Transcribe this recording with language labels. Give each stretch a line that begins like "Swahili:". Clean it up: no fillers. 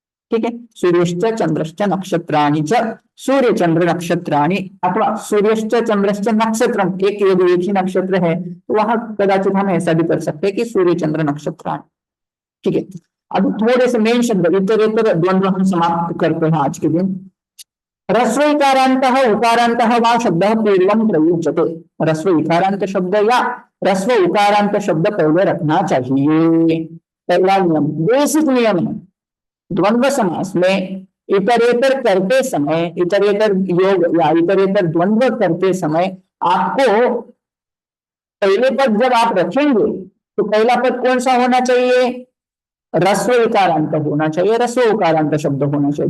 Hindi: ठीक है,
Sanskrit: सूर्यश्च चंद्रश्च नक्षत्राणि च, सूर्य चंद्र नक्षत्राणि, अथवा सूर्यश्च चंद्रश्च नक्षत्रम,
Hindi: एक यदि एक ही नक्षत्र है तो वहां कदाचित हम ऐसा भी कर सकते हैं कि सूर्य चंद्र नक्षत्राणि। ठीक है, अब थोड़े से मेन शब्द इतरेतर द्वंद्व हम समाप्त करते हैं आज के दिन।
Sanskrit: ह्रस्व इकारांतः उकारांतः वा शब्दः पूर्वं प्रयुज्यते।
Hindi: ह्रस्व इकारांत शब्द या ह्रस्व उकारांत शब्द पहले रखना चाहिए। पहला नियम, बेसिक नियम है, द्वंद्व समास में इतरेतर करते समय, इतरेतर योग या इतरेतर द्वंद्व करते समय आपको पहले पद जब आप रखेंगे तो पहला पद कौन सा होना चाहिए, ह्रस्व इकारांत होना चाहिए, ह्रस्व उकारांत शब्द होना चाहिए।